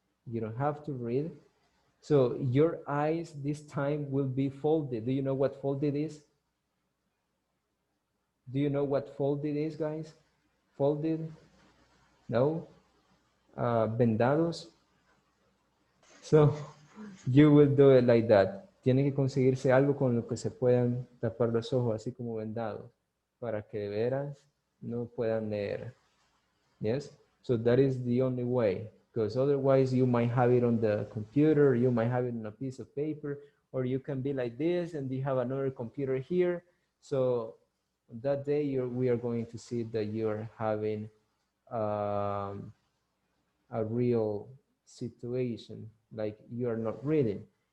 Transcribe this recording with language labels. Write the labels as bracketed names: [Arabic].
[English] You don't have to read. So your eyes this time will be folded. Do you know what folded is? Do you know what folded is, guys? Folded? No? [Spanish] Vendados? [English] So you will do it like that. [Spanish] Tiene que conseguirse algo con lo que se puedan tapar los ojos, así como vendados, para que de veras no puedan leer. [English] Yes? So that is the only way, because otherwise you might have it on the computer, you might have it on a piece of paper, or you can be like this and you have another computer here. So that day we are going to see that you're having a real situation, like you are not reading.